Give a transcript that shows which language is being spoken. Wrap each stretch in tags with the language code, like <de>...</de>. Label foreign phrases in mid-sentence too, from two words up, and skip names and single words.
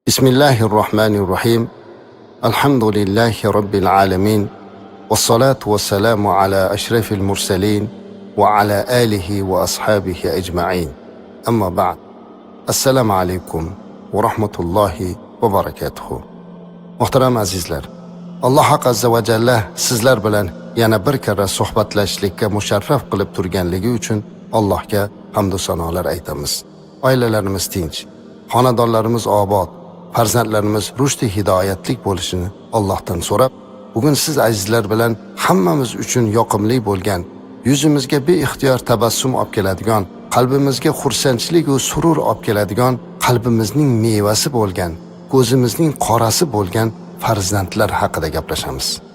<ar>بسم الله الرحمن الرحيم. الحمد لله رب العالمين. والصلاة والسلام على أشرف المرسلين وعلى آله وأصحابه أجمعين. أما بعد. السلام عليكم ورحمة الله وبركاته.</ar> <uz>Muhtaram azizlar, Alloh haq</uz> <ar>عز وجل</ar> <uz>sizlar bilan yana bir karra suhbatlashishlikka musharraf qilib turganligi uchun Allohga hamd va sanolar aytamiz. Oilalarimiz tinch, xonadonlarimiz obod, farzandlarimiz rushdi hidoyatlik bo'lishini Allohdan so'rab, bugun siz azizlar bilan hammamiz uchun yoqimli bo'lgan, yuzimizga beixtiyor tabassum olib keladigan, qalbimizga xursandchilik va surur olib keladigan, qalbimizning mevasi bo'lgan, ko'zimizning qorasi bo'lgan farzandlar haqida gaplashamiz.</uz>